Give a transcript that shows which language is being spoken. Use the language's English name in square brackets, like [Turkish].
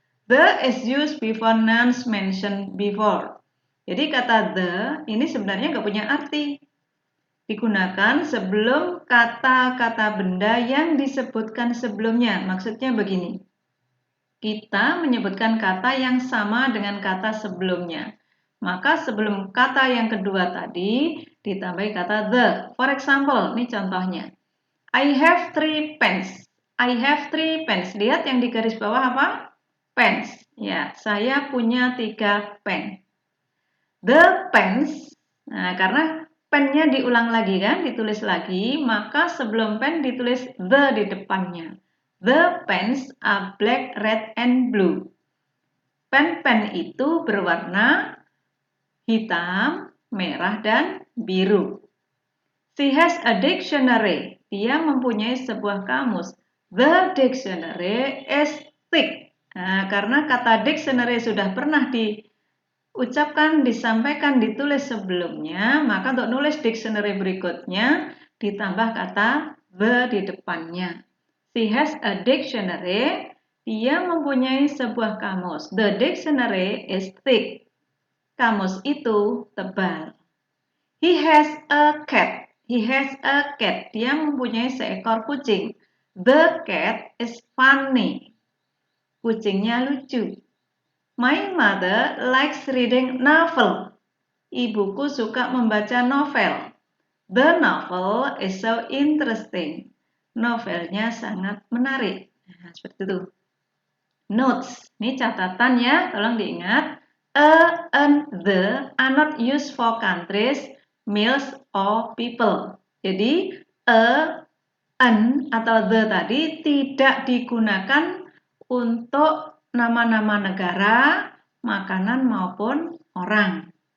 [English] The is used before nouns mentioned before. [Indonesian] Jadi kata the ini sebenarnya nggak punya arti. Digunakan sebelum kata-kata benda yang disebutkan sebelumnya. Maksudnya begini. Kita menyebutkan kata yang sama dengan kata sebelumnya. Maka sebelum kata yang kedua tadi ditambahi kata the. [English] For example, [Indonesian] ini contohnya. [English] I have 3 pens. I have 3 pens. [Indonesian] Lihat yang di garis bawah apa? Pens. Ya, saya punya 3 pen. [English] The pens. [Indonesian] Nah, karena pennya diulang lagi kan, ditulis lagi, maka sebelum pen ditulis the di depannya. [English] The pens are black, red, and blue. [Indonesian] Pen-pen itu berwarna hitam, merah, dan biru. [English] She has a dictionary. [Indonesian] Dia mempunyai sebuah kamus. [English] The dictionary is thick. [Indonesian] Nah, karena kata dictionary sudah pernah diucapkan, disampaikan, ditulis sebelumnya, maka untuk nulis dictionary berikutnya ditambah kata the di depannya. [English] She has a dictionary. [Indonesian] Dia mempunyai sebuah kamus. [English] The dictionary is thick. [Indonesian] Kamus itu tebal. [English] He has a cat. He has a cat. [Indonesian] Dia mempunyai seekor kucing. [English] The cat is funny. [Indonesian] Kucingnya lucu. [English] My mother likes reading novel. [Indonesian] Ibuku suka membaca novel. [English] The novel is so interesting. [Indonesian] Novelnya sangat menarik. Nah, seperti itu. Notes. Ini catatan ya, tolong diingat. [English] A and the are not used for countries, meals, or people. [Indonesian] Jadi, an atau the tadi tidak digunakan untuk nama-nama negara, makanan, maupun orang.